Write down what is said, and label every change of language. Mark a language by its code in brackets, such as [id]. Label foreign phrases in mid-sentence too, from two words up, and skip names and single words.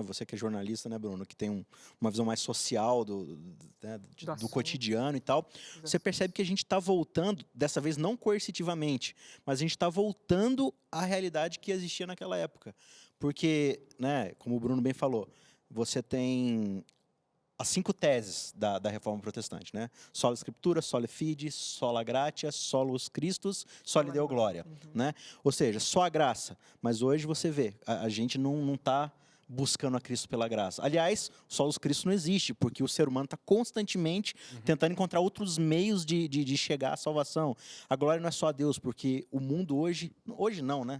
[pt] Você que é jornalista, né, Bruno, que tem uma visão mais social do cotidiano e tal, você percebe que a gente está voltando, dessa vez não coercitivamente, mas a gente está voltando à realidade que existia naquela época. Porque, né, como o Bruno bem falou, você tem as 5 teses da Reforma Protestante, né? [la] Sola Scriptura, Soli Fide, Sola Gratia, Solus Christus, Soli Deo Gloria, [pt] né? Ou seja, só a graça. Mas hoje você vê, a gente não está buscando a Cristo pela graça. Aliás, [la] Solus Christus [pt] não existe, porque o ser humano está constantemente tentando encontrar outros meios de chegar à salvação. A glória não é só a Deus, porque o mundo hoje não, né?